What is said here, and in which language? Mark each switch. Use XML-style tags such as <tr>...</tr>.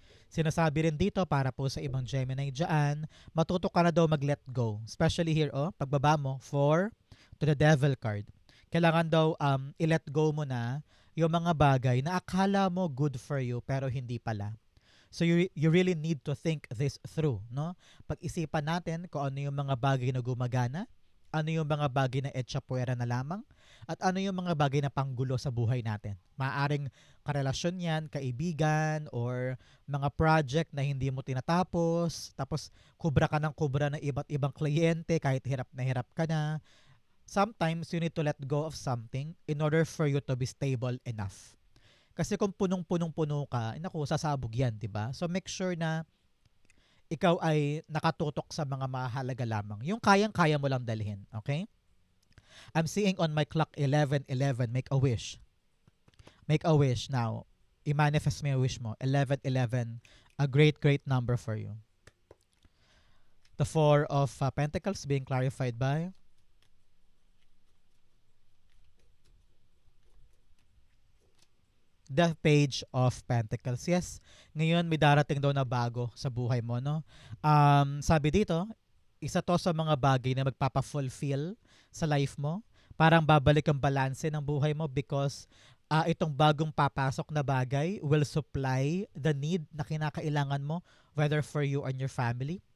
<tl>Sinasabi rin dito para po sa ibang Gemini dyan, matuto ka na daw mag-let go.</tl> <en>Especially here,</en> <tl>pagbaba mo,</tl> <en>4 to the devil card.</en> <tl>Kailangan daw i-let go mo na yung mga bagay na akala mo</tl> <en>good for you</en> <tl>pero hindi pala.</tl> <en>So you really need to think this through, no?</en> <tl>Pag-isipan natin kung ano yung mga bagay na gumagana, ano yung mga bagay na etsapuera na lamang, at ano yung mga bagay na panggulo sa buhay natin. Maaring karelasyon yan, kaibigan, or mga project na hindi mo tinatapos, tapos kubra ka ng kubra ng iba't ibang kliyente kahit hirap na hirap ka na.</tl> <en>Sometimes you need to let go of something in order for you to be stable enough.</en> <tl>Kasi kung punong-punong-puno ka, naku, sasabog yan, di ba?</tl> <en>So make sure</en> <tl>na ikaw ay nakatutok sa mga mahalaga lamang. Yung kayang-kaya mo lang dalhin,</tl> <en>okay? I'm seeing on my clock 11:11. Make a wish. Make a wish now.</en> <tl>I-manifest mo yung wish mo. 11:11.</tl> <en>A great, great number for you. The Four of Pentacles being clarified by the Page of Pentacles.</en> <tl>Yes, ngayon may darating daw na bago sa buhay mo, no? Sabi dito, isa to sa mga bagay na magpapa-fulfill sa life mo. Parang babalik ang balanse ng buhay mo because itong bagong papasok na bagay</tl> <en>will supply the need</en> <tl>na kinakailangan mo,</tl> <en>whether for you and your family.</en>